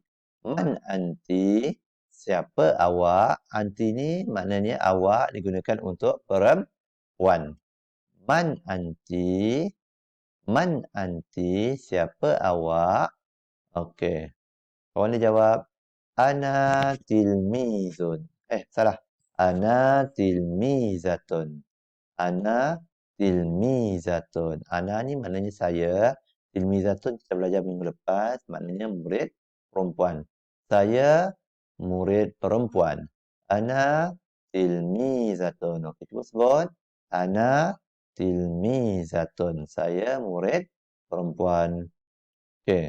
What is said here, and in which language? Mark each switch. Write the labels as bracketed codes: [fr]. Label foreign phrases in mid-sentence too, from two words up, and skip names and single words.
[ar] Man anti? [ms] Siapa awak? Anti ni maknanya awak digunakan untuk perempuan. [ar] Man anti? Man anti? [ms] Siapa awak? Okey. Kawan dia jawab, [ar] Ana tilmizun. Salah. Ana tilmizatun. Ana tilmizatun. [ms] Ana ni maknanya saya. Tilmizatun kita belajar minggu lepas. Maknanya murid perempuan. Saya murid perempuan. [ar] Ana tilmizatun. [ms] Okey, cuba sebut. [ar] Ana tilmizatun. [ms] Saya murid perempuan. Okey.